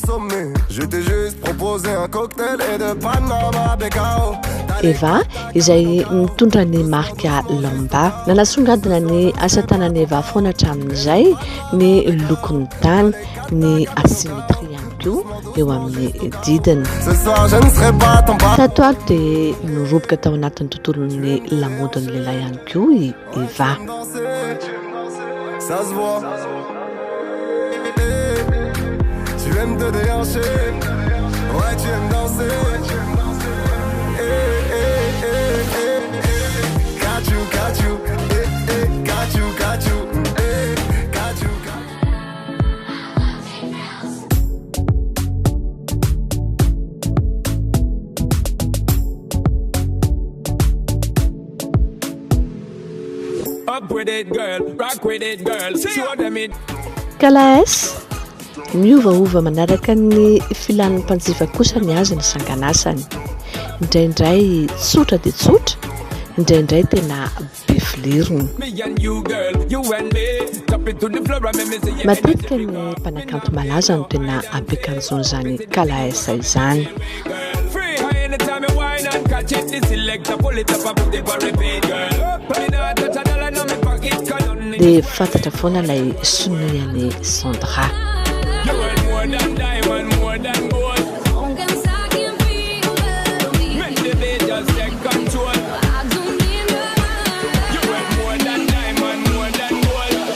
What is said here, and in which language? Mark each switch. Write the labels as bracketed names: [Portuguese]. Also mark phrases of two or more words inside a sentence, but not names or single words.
[Malagasy] Eva izay mitondra ny marika Lamba nanasongadina ny asa tanany Eva foana hatramin'izay ny lokon'ny tany ny asimetria eo amin'ny didiny. Tato ato dia noroboka tao anatin'ny tontolon'ny lamodiny lehilahy ihany koa i Eva. [French] Tu aimes te déhancher, ouais tu aimes danser. [English] Got you, got you, got you, got you. Up with it, girl. Rock with it, girl. Show them it. [Malagasy] Kalaes miovaova manaraka ny filan'ny mpanjifa kosa ny azy ny sanganasany. Indraindray tsotra dia tsotra, indraindray tena be filirony. Matetika ny mpanakanto malaza no tena ampiakanjony zany Kalaes izany. [English] Catch it, the selector, pull it up, I put it for repeat, girl. [Malagasy] dia fantatra foana ilay sonoiany Sandra. [English] You want more than diamond, more than gold. Make the beat just take control. You want more than diamond, more than gold.